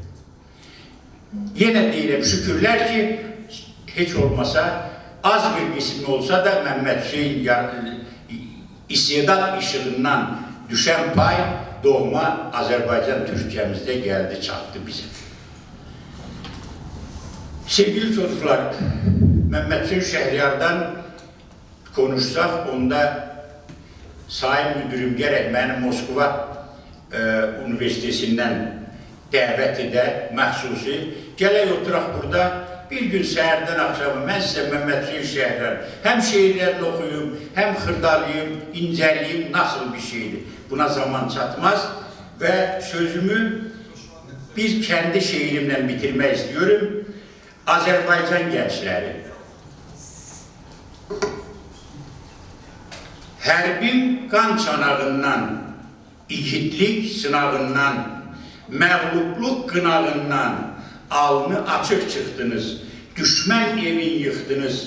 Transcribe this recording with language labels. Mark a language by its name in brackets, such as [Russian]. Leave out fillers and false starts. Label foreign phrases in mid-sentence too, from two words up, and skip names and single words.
[Turkish] Yine deyirəm, şükürler ki hiç olmasa az bir isim olsa da Mehmet Hüseyin istedat ışığından düşen pay doğma Azerbaycan Türkçemizde geldi, çattı bize. Sevgili çocuklar, Mehmet Hüseyin Şəhriyar'dan konuşsak, onda Sayın Müdürüm gerek beni Moskova Üniversitesinden [Azerbaijani] dəvət edə, məxsusi. Gələk oturaq burada, bir gün səhərdən axşamı mən sizə Mehmet Hüseyin Şəhriyar [Turkish] hem şehirlerini okuyum, [Azerbaijani] hem xırdalayım, inceleyim, nasıl bir şeydir. [Turkish] Buna zaman çatmaz ve sözümü bir kendi şiirimle bitirmek istiyorum. Azerbaycan gençleri. [Azerbaijani] Hərbin qan çanağından, igidlik sınağından, məğlubluk qınağından alnı açıq çıxdınız, düşmən evin yıxdınız.